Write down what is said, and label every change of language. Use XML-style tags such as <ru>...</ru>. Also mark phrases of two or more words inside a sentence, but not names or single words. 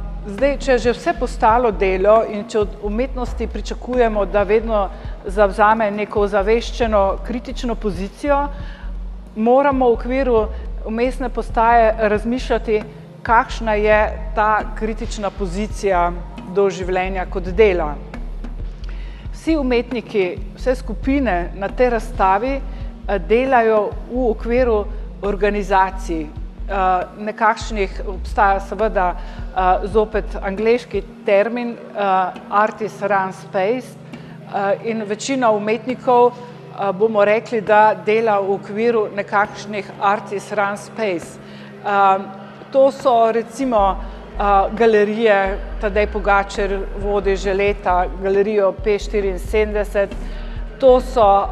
<sl>Zdaj, če je že vse postalo delo in če od umetnosti pričakujemo, da vedno zavzame neko ozaveščeno, kritično pozicijo, moramo v okviru vmesne postaje razmišljati, kakšna je ta kritična pozicija do življenja kot dela. Vsi umetniki, vse skupine na tej razstavi delajo v okviru organizacij, nekakšnih, obstaja seveda zopet angleški termin</sl> <en>artist run space</en> <sl>in večina umetnikov bomo rekli, da dela v okviru nekakšnih</sl> <en>artist run space.</en> <sl>To so recimo galerije, Tadej Pogačar vodi že leta galerijo P74, to so</sl>